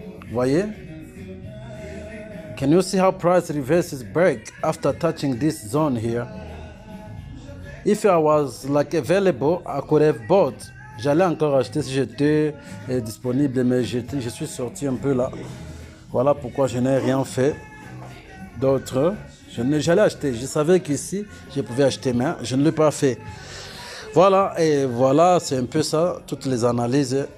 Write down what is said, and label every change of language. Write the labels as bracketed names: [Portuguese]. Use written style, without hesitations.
[French] Voyez? [English] Can you see how price reverses back after touching this zone here? If I was like available, I could have bought. [French] J'allais encore acheter si j'étais disponible, mais je suis sorti un peu là. Voilà pourquoi je n'ai rien fait d'autre. J'allais acheter. Je savais qu'ici, je pouvais acheter, mais je ne l'ai pas fait. Voilà, et voilà, c'est un peu ça, toutes les analyses.